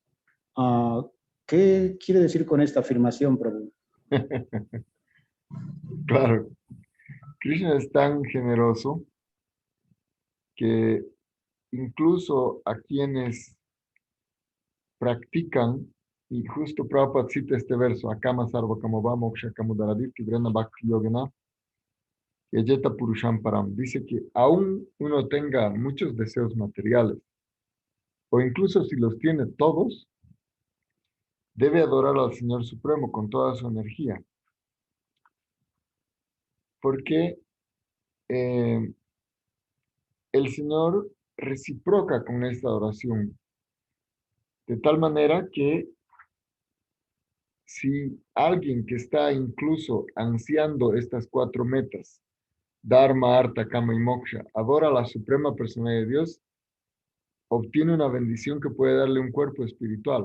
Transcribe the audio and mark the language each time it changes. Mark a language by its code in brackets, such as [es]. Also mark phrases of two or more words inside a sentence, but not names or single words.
[es] ¿Qué quiere decir con esta afirmación, Prabhu? Claro, Krishna es tan generoso que incluso a quienes practican, y justo Prabhupada cita este verso, [sa] अकामः सर्वकामो वा मोक्षकाम उदारधीः तीव्रेण भक्तियोगेन यजेत पुरुषं परम्. [es] Dice que aún uno tenga muchos deseos materiales, o incluso si los tiene todos, debe adorar al Señor Supremo con toda su energía, porque eh, el Señor reciproca con esta oración, de tal manera que si alguien que está incluso ansiando estas cuatro metas, Dharma, Artha, Kama y Moksha, adora a la suprema persona de Dios, obtiene una bendición que puede darle un cuerpo espiritual.